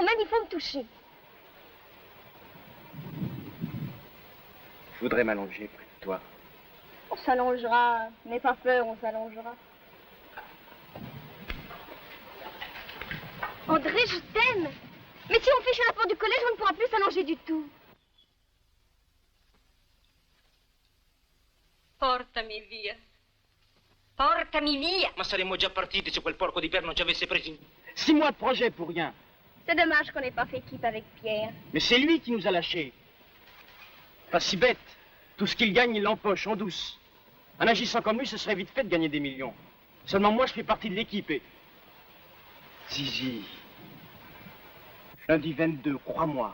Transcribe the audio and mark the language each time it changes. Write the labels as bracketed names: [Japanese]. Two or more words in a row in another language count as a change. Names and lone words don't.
[French] Et puis quand on m'aime, il faut me toucher. Je voudrais m'allonger près de toi. On s'allongera. N'aie pas peur, on s'allongera. André, je t'aime. Mais si on fiche à la porte du collège, on ne pourra plus s'allonger du tout. [Italian] Portami via. Portami via. Ma saremmo già partiti se quel porco di Père non ci avesse presi [French] 6 mois de projet pour rien. C'est dommage qu'on n'ait pas fait équipe avec Pierre. Mais c'est lui qui nous a lâchés. Pas si bête. Tout ce qu'il gagne, il l'empoche en douce. En agissant comme lui, ce serait vite fait de gagner des millions. Seulement moi, je fais partie de l'équipe et... Zizi. Lundi 22, crois-moi.